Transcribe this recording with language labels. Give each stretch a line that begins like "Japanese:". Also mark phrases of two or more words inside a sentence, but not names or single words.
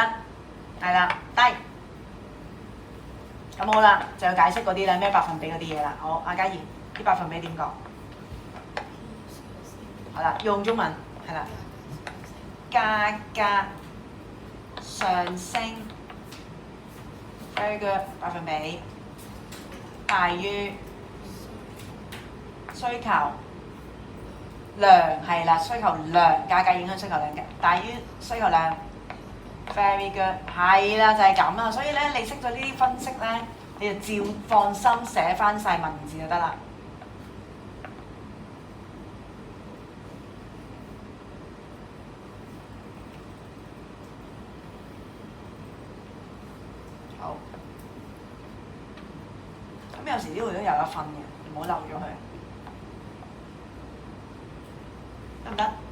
Cantonese: 係啦，低。咁好啦，就要解釋嗰啲啦，咩百分比嗰啲嘢啦。好，阿嘉怡，啲百分比點講？好啦，用中文係啦，價格上升 ，
English: very good，
Cantonese: 百分比大於需求量係啦，需求量價格影響需求量嘅，大於需求量 ，
English: very good，
Cantonese: 係啦，就係咁啦。所以咧，你識咗呢啲分析咧，你就照放心寫翻晒文字就得啦。好，咁有時呢度都有一分嘅，唔好漏咗佢，得唔得？